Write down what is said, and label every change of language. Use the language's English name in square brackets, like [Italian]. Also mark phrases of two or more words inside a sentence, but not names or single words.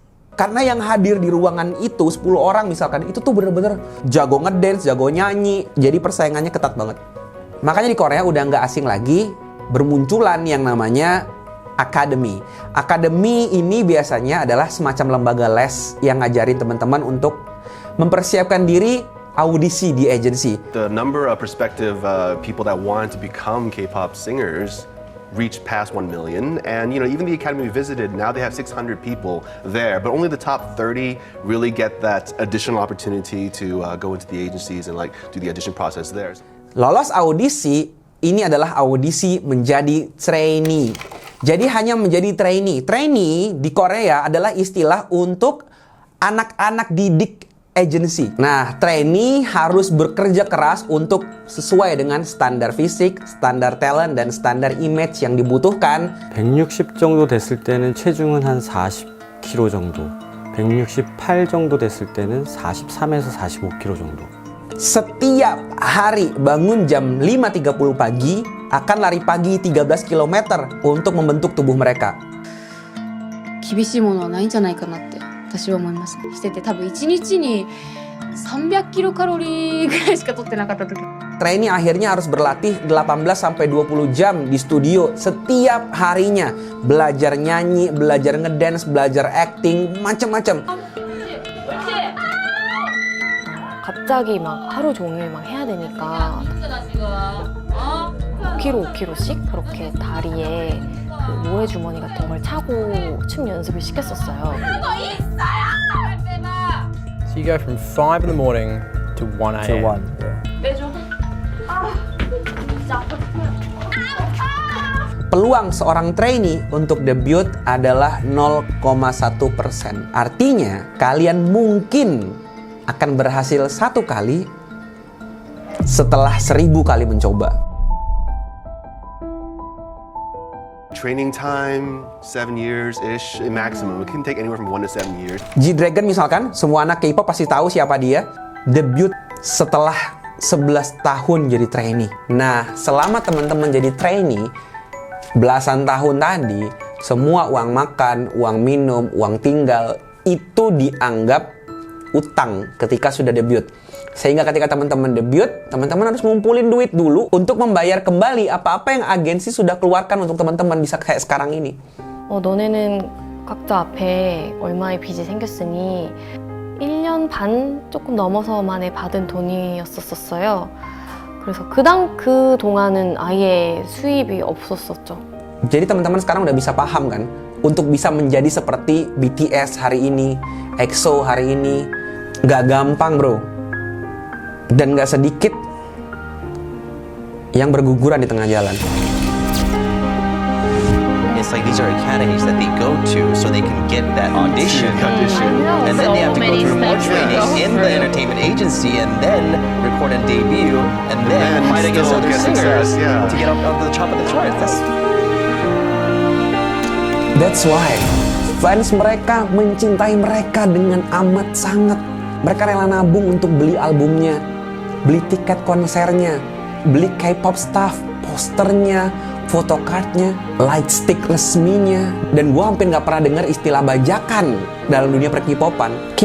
[Indonesian] Karena yang hadir di ruangan itu 10 orang misalkan, itu tuh bener-bener jago ngedance, jago nyanyi. Jadi persaingannya ketat banget. Makanya di Korea udah nggak asing lagi bermunculan yang namanya Academy. Academy ini biasanya adalah semacam lembaga les yang ngajarin teman-teman untuk mempersiapkan diri audisi di agensi. [English] The number of prospective people that want to become K-pop singers reached past 1 million, and even the academy we visited, now they have 600 people there, but only the top 30 really get that additional opportunity to go into the agencies and do the audition process there. [Indonesian] Lolos audisi, ini adalah audisi menjadi trainee. Jadi hanya menjadi trainee. Trainee di Korea adalah istilah untuk anak-anak didik agency. Nah, trainee harus bekerja keras untuk sesuai dengan standar fisik, standar talent, dan standar image yang dibutuhkan. [Korean] 160 정도 됐을 때는 체중은 한 40kg 정도, 168 정도 됐을 때는 43에서 45kg 정도. [Indonesian] Setiap hari bangun jam 5.30 pagi, akan lari pagi 13 km untuk membentuk tubuh mereka. [Japanese] 厳しいものはないんじゃないかなって私は思いますね。してて多分1日に300キロカロリーぐらいしか取ってなかった時。 [Indonesian] Trainee akhirnya harus berlatih 18-20 jam di studio setiap harinya. Belajar nyanyi, belajar ngedance, belajar acting, macam-macam. [Korean] 갑자기 막 하루 종일 막 해야 되니까 5kg, 5kg씩 그렇게 다리에 그 모래주머니 같은 걸 차고 춤 연습을 시켰었어요. [English] So you go from 5 in the morning to 1 a.m. To 1, yeah. [Indonesian] Peluang seorang trainee untuk debut adalah 0,1%. Artinya, kalian mungkin akan berhasil 1 kali setelah 1000 kali mencoba. [English] Training time, 7 years-ish maximum. It can take anywhere from 1 to 7 years. [Indonesian] G-Dragon misalkan, semua anak K-pop pasti tahu siapa dia. Debut setelah 11 tahun jadi trainee. Nah, selama teman-teman jadi trainee, belasan tahun tadi, semua uang makan, uang minum, uang tinggal, itu dianggap utang ketika sudah debut. Sehingga ketika teman-teman debut, teman-teman harus ngumpulin duit dulu untuk membayar kembali apa-apa yang agensi sudah keluarkan untuk teman-teman bisa kayak sekarang ini. [Korean] 너네는 각자 앞에 얼마의 빚이 생겼으니 1년 반 조금 넘어서 만에 받은 돈이었었어요. 그래서 그 동안은 아예 수입이 없었었죠. [Indonesian] Jadi teman-teman sekarang udah bisa paham kan? Untuk bisa menjadi seperti BTS hari ini, EXO hari ini, gak gampang bro. Dan gak sedikit yang berguguran di tengah jalan. [English] It's like these are academies that they go to so they can get that audition. And then they have to go through more training in the entertainment agency and then record a debut and then fight against still other get singers success, yeah. to get up on the top of the charts. [Indonesian] That's why fans mereka mencintai mereka dengan amat sangat. Mereka rela nabung untuk beli albumnya, beli tiket konsernya, beli [English] K-pop stuff, [Indonesian] posternya, photocardnya, lightstick resminya. Dan gue hampir gak pernah dengar istilah bajakan dalam dunia per-K-popan.